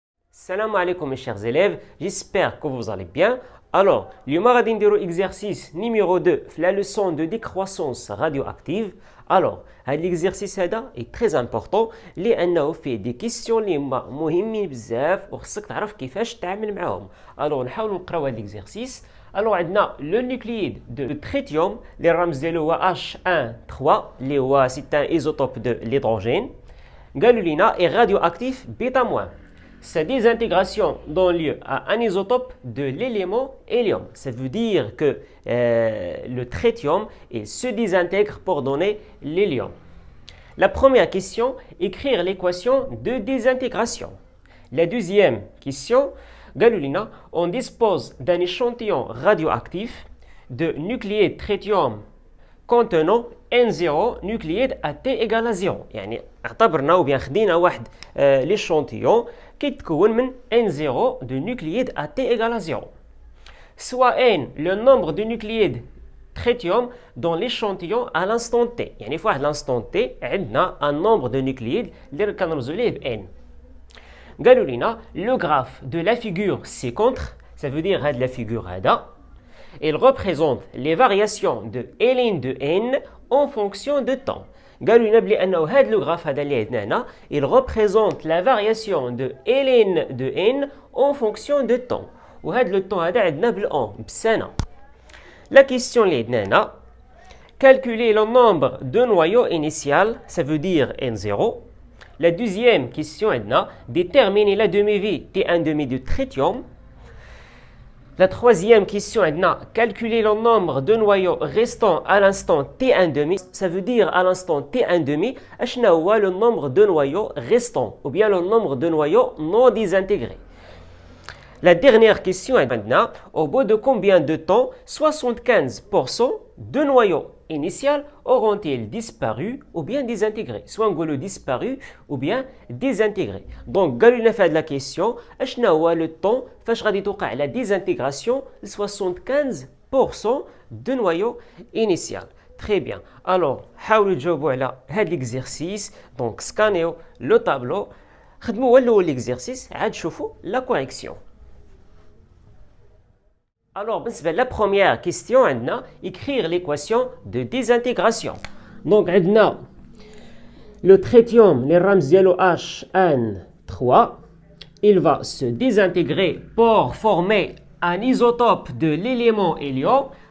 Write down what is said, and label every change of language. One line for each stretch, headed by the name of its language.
French: Salam alaikum mes chers élèves, j'espère que vous allez bien. Alors,
Arabic: اليوم غادي نديرو
French: exercice numéro 2
Arabic: في
French: la leçon de décroissance radioactive. Alors,
Arabic: هذا l'exercice هذا
French: est très important
Arabic: لأنه فيه
French: des questions
Arabic: اللي هما مهمين بزاف وخصك تعرف كيفاش تتعامل معاهم.
French: Alors,
Arabic: نحاولوا نقراو هذا l'exercice.
French: Alors,
Arabic: عندنا
French: le nucléide de tritium
Arabic: اللي الرمز ديالو هو
French: H13
Arabic: اللي هو
French: c'est un isotope de l'hydrogène.
Arabic: قالوا لنا
French: est radioactif bêta-. Sa désintégration donne lieu à un isotope de l'élément hélium. Ça veut dire que le tritium se désintègre pour donner l'hélium. La première question, écrire l'équation de désintégration. La deuxième question, Galulina, on dispose d'un échantillon radioactif de nucléide tritium contenant N0 nucléide à T égale à 0.
Arabic: يعني اعتبرنا
French: ou bien
Arabic: خدينا واحد
French: l'échantillon
Arabic: كيتكون من
French: N0 de nucléide à T égale à 0. Soit N le nombre de nucléides tritium dans l'échantillon à l'instant T.
Arabic: يعني في واحد l'instant T عندنا
French: un nombre de nucléides
Arabic: اللي كنرمزو ليه ب N. قالوا لنا
French: le graphe de la figure ci-contre, ça veut dire هاد la figure هذا il représente les variations de ln de n en fonction de temps.
Arabic: قالوا لنا بلي انه هذا لو غراف هذا اللي عندنا هنا
French: il représente la variation de ln de n en fonction de temps.
Arabic: وهذا لو طون هذا عندنا بالان بالسنه.
French: La question
Arabic: اللي عندنا هنا
French: calculer le nombre de noyaux initial, ça veut dire n0. La deuxième question
Arabic: عندنا
French: déterminer la demi-vie T1,5 de tritium. La troisième question est calculer le nombre de noyaux restants à l'instant T1,5. Ça veut dire à l'instant T1,5, le nombre de noyaux restants ou bien le nombre de noyaux non désintégrés. La dernière question est maintenant, au bout de combien de temps 75% de noyaux initiaux auront-ils disparu ou bien désintégrés? Soit on dit disparu ou bien désintégrés. Donc,
Arabic: قالوا لنا في هذه
French: la question,
Arabic: اشنا هو
French: le temps
Arabic: فاش غادي توقع
French: la désintégration de 75% de noyaux initiaux. Très bien. Alors,
Arabic: حاولوا تجاوبوا على هذا l'exercice.
French: Donc, scannez le tableau.
Arabic: خدموا الاول l'exercice عاد شوفوا
French: la correction. Alors, la première question, écrire l'équation de désintégration. Donc, le tritium, les rams HN3, il va se désintégrer pour former un isotope de l'élément hélium.